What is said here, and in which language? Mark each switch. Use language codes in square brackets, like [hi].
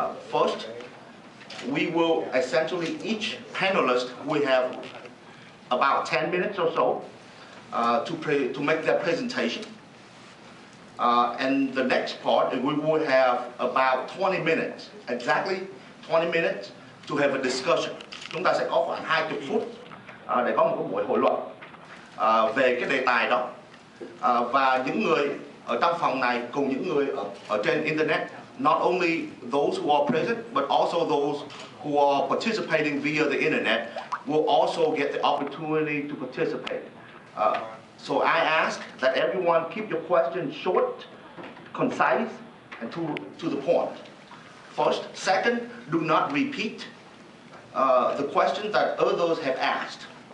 [en] First, we will essentially, each panelist will have about 10 minutes or so to make their presentation. And the next part, we will have about 20 minutes, exactly 20 minutes to have a discussion. [vi] Chúng ta sẽ có khoảng 20 phút để có một cái buổi hội luận về cái đề tài đó. Và những người ở trong phòng này cùng những người ở trên internet, [en] not only those who are present but also those who are participating via the internet will also get the opportunity to participate. So I ask that everyone keep your questions short, concise, and to the point. First, second, do not repeat the questions that others have asked.